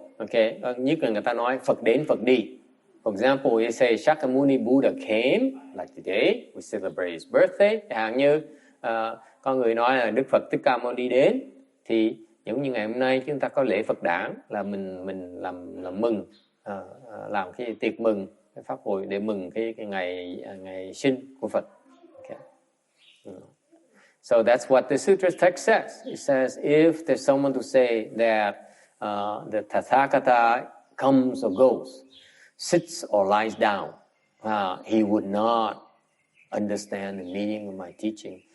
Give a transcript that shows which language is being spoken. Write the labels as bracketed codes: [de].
[vi] Okay, nhất là người ta nói Phật đến Phật đi. [en] For example, you say Shakyamuni Buddha came, like today, we celebrate his birthday. [vi] Chẳng hạn như con người nói là Đức Phật Thích Ca Mâu Ni đến, thì giống như ngày hôm nay chúng ta có lễ Phật đản, là mình làm mừng, làm cái tiệc mừng, cái pháp hội để mừng cái ngày sinh của Phật. [en] Okay. So that's what the sutra text says. It says if there's someone to say that the Tathagata comes or goes, sits or lies down, he would not understand the meaning of my teaching.